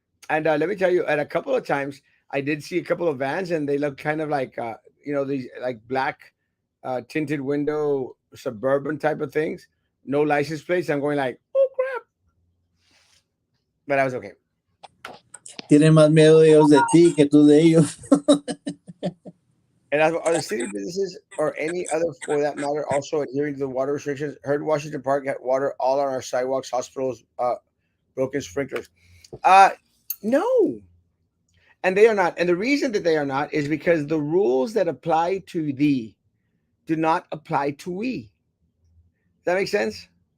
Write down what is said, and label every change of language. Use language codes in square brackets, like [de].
[en] And let me tell you, at a couple of times, I did see a couple of vans, and they look kind of like these like black tinted window suburban type of things, no license plates. I'm going like, oh crap, but I was okay. [es] Tienen más miedo ellos de ti que tú de ellos. [en] And as are the city businesses or any other for that matter also adhering to the water restrictions? Heard Washington Park had water all on our sidewalks, hospitals, broken sprinklers. Uh, no, and they are not. And the reason that they are not is because the rules that apply to thee do not apply to we. Does that make sense?